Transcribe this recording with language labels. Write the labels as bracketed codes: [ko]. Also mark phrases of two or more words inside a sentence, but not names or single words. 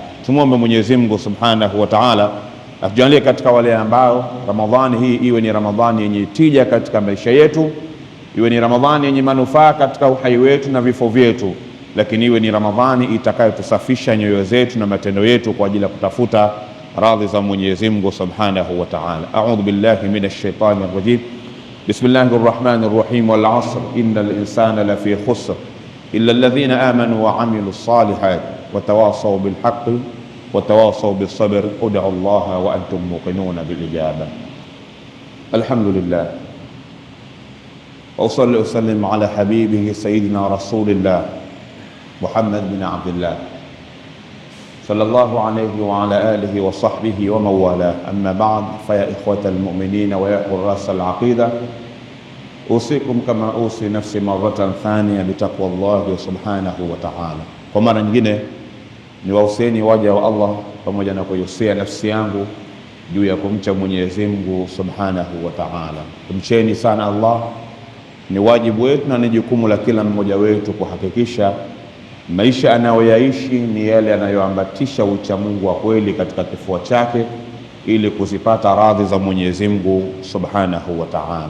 [sw] Tumwombe Mwenyezi Mungu [ar] سبحانه وتعالى [sw] atujalie katika wale ambao Ramadhani hii iwe ni Ramadhani yenye tija katika maisha yetu, iwe ni Ramadhani yenye manufaa katika uhai wetu na vifo vyetu, lakini iwe ni Ramadhani itakayotusafisha nyoyo zetu na matendo yetu kwa ajili ya kutafuta radhi za Mwenyezi Mungu [ar] سبحانه وتعالى. أعوذ بالله من الشيطان الرجيم. بسم الله الرحمن الرحيم. والعصر إن الإنسان لفي خسر إلا الذين آمنوا وعملوا الصالحات وتواصوا بالحق وتواصوا بالصبر. ادعوا الله وأنتم موقنون بالإجابة. الحمد لله. وأصلي وسلم على حبيبه سيدنا رسول الله محمد بن عبد الله صلى الله عليه وعلى آله وصحبه ومن والاه. أما بعد، فيا إخوة المؤمنين ويا حراس العقيدة، أوصيكم كما أوصي نفسي مرة ثانية بتقوى الله سبحانه وتعالى. [sw] Kwa mara nyingine niwahusieni waja wa Allah pamoja na kuihusia nafsi yangu juu ya kumcha Mwenyezi Mungu [ar] سبحانه وتعالى. [sw] Kumcheni sana Allah ni wajibu wetu na ni jukumu la kila mmoja wetu kuhakikisha maisha anayoyaishi ni yale yanayoambatisha ucha Mungu wa kweli katika kifua chake, ili kuzipata radhi za Mwenyezi Mungu [ar] سبحانه وتعالى.